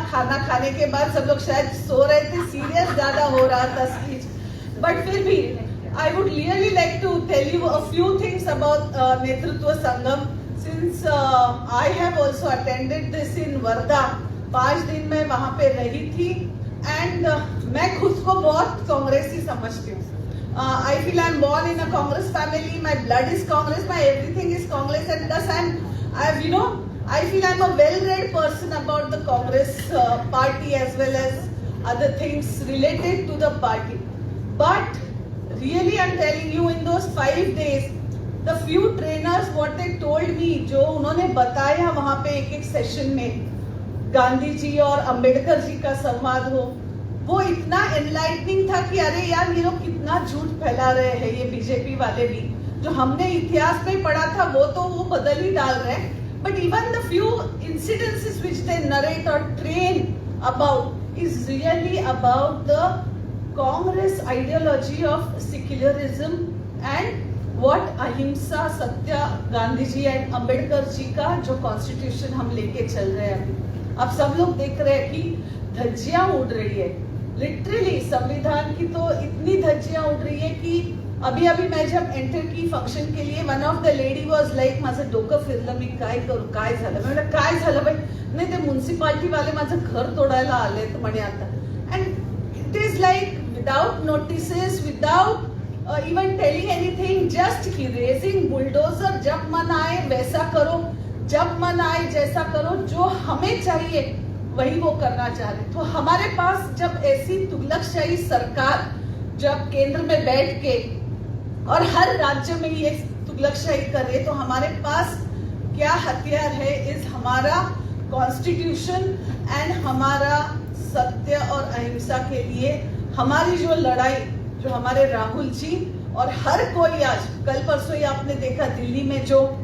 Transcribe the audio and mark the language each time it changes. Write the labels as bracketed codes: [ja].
[hi] खाना खाने के बाद सब लोग शायद सो रहे थे, सीरियस ज्यादा हो रहा था स्पीच, बट फिर भी [en] I would really like to tell you a few things about [hi] नेतृत्व संगम. [en] Since I have also attended this in Varda, [hi] 5 दिन मैं वहाँ पे रही थी, and मैं खुद को बहुत कांग्रेसी समझती हूँ. [en] I feel I'm born in a Congress family. My blood is Congress. My everything is Congress, and thus I feel I'm a well-read person about the Congress party as well as other things related to the party. But really, I'm telling you, in those 5 days, the few trainers, what they told me, [hi] जो उन्होंने बताया वहाँ पे एक session में, गांधी जी और अंबेडकर जी का संवाद हो, वो इतना एनलाइटनिंग था कि अरे यार ये लोग कितना झूठ फैला रहे हैं, ये बीजेपी वाले भी. जो हमने इतिहास में पढ़ा था वो तो वो बदल ही डाल रहे हैं. [en] but even the few incidences which they narrate or train about is really about the Congress ideology of secularism and what ahimsa, satya, Gandhi ji and Ambedkar ji [hi] का जो कॉन्स्टिट्यूशन हम लेके चल रहे हैं. अभी आप सब लोग देख रहे हैं कि धज्जियां उड़ रही है, लिटरली संविधान की तो इतनी धज्जियां उड़ रही है कि अभी मैं जब एंटर की फंक्शन के लिए, [en] one of the lady was like, [mr] माझं डोकं फिरलं, मी काय करू, काय झालं. मी म्हटलं काय झालं बाई, नाही ते म्युन्सिपालिटी वाले माझं घर तोडायला आले म्हणे आता. [en] And it is like without notices, without even telling anything, just raising bulldozer. [hi] जब मन आए वैसा करो, जब मन आए जैसा करो, जो हमें चाहिए वही वो करना चाह रहे. तो हमारे पास जब ऐसी तुगलकशाही सरकार जब केंद्र में बैठ के और हर राज्य में ये तुगलकशाही करे, तो हमारे पास क्या हथियार है, इस हमारा कॉन्स्टिट्यूशन एंड हमारा सत्य और अहिंसा के लिए हमारी जो लड़ाई, जो हमारे राहुल जी और हर कोई, आज कल परसों ही आपने देखा दिल्ली में जो